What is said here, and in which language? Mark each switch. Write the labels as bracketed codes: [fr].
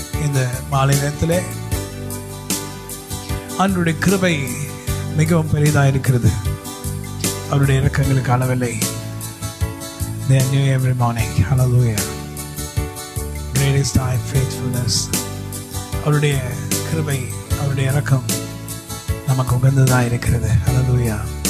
[ta] இந்த மாலை நேரத்தில் ஆண்டவருடைய கிருபை மிகவும் பெரிதாக இருக்கிறது. அவருடைய இரக்கங்களுக்கு அளவில்லை. [en] They are new every morning. Hallelujah. Great is thy faithfulness. [ta] அவருடைய கிருபை, அவருடைய இரக்கம் நமக்கு உகந்ததாக இருக்கிறது. Hallelujah.